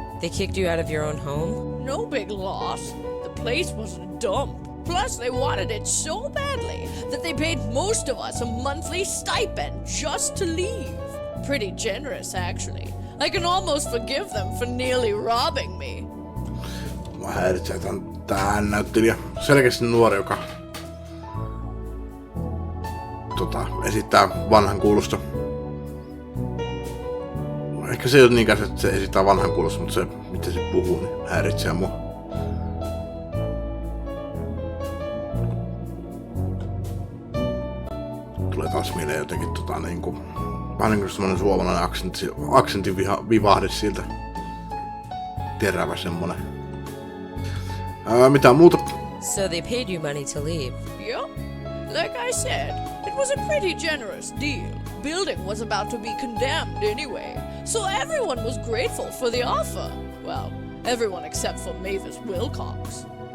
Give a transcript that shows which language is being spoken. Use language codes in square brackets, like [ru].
[en] They kicked you out of your own home? No big loss. The place was a dump. Plus, they wanted it so badly that they paid most of us a monthly stipend just to leave. Pretty generous, actually. I can almost forgive them for nearly robbing me. [fi] Mä häiritsee tää näyttelijä. Selkeästi nuori, joka esittää vanhan kuulosta. Ehkä se ei ole niinkään, että se esittää vanhan kuulosta, mutta se, miten se puhuu, niin häiritsee mua. Tulee taas mieleen jotenkin niinku... Vähän niinku semmonen suomalainen aksentin vivahde siltä. Terävä semmonen. Mitään muuta? [en] So they paid you money to leave. Yep. Like I said, it was a pretty generous deal. Building was about to be condemned anyway, so everyone was grateful for the offer. Well, everyone except for Mavis Wilcox.